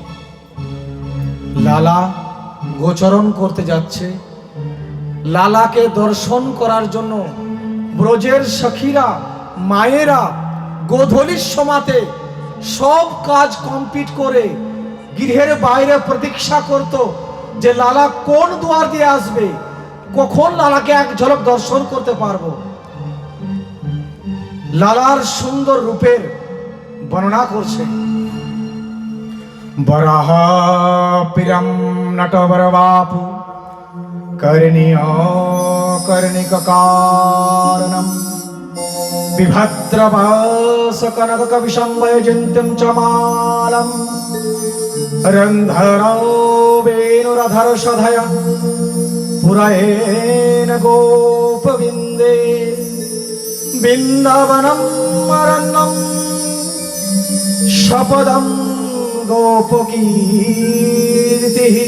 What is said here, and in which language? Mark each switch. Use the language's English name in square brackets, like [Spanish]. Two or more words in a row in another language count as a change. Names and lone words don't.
[Bangla] লালা গোচরণ করতে যাচ্ছে, লালাকে দর্শন করার জন্য ব্রজের সখীরা মায়েরা গোধূলির সমাতে সব কাজ কমপ্লিট করে গৃহের বাইরে প্রতীক্ষা করত যে লালা কোন দুয়ার দিয়ে আসবে, কখন লালাকে এক ঝলক দর্শন করতে পারবো। লালার সুন্দর রূপের বর্ণনা করছে। [Sanskrit] বরাহ পিরম নটবর বাপু কর্ণীয় কর্ণিক কারণম বিভদ্রবাস কনক কবিশম বৈজন্ত্যম চমালম রন্ধরো বেনুরধর সধয় পুরয়েন গোপবিন্দে বৃন্দাবনম অরণ্যম শপদম গোপকীর্তি।